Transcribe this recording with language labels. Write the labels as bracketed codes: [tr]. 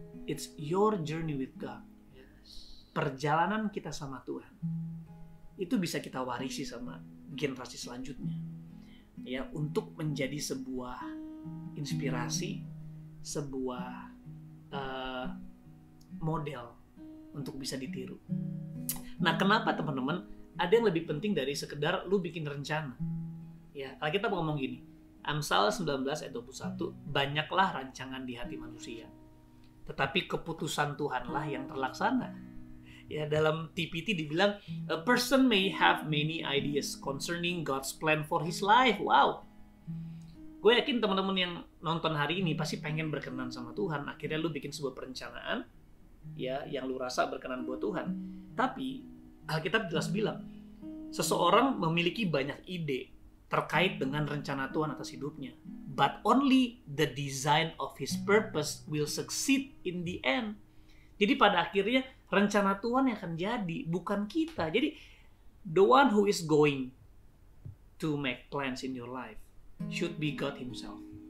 [en] It's your journey with God. [id] Perjalanan kita sama Tuhan. Itu bisa kita warisi sama generasi selanjutnya. Ya, untuk menjadi sebuah inspirasi, sebuah model untuk bisa ditiru. Nah, kenapa teman-teman? Ada yang lebih penting dari sekedar lu bikin rencana. Ya, kalau kita mau ngomong gini, Amsal 19 ayat 21, banyaklah rancangan di hati manusia, tetapi keputusan Tuhanlah yang terlaksana. Ya, dalam TPT dibilang, [en] a person may have many ideas concerning God's plan for his life. [id] Wow. Gue yakin teman-teman yang nonton hari ini pasti pengen berkenan sama Tuhan. Akhirnya lu bikin sebuah perencanaan, ya, yang lu rasa berkenan buat Tuhan. Tapi Alkitab jelas bilang, seseorang memiliki banyak ide terkait dengan rencana Tuhan atas hidupnya. [en] But only the design of his purpose will succeed in the end. [id] Jadi pada akhirnya rencana Tuhan yang akan jadi, bukan kita. Jadi [en] the one who is going to make plans in your life should be God himself.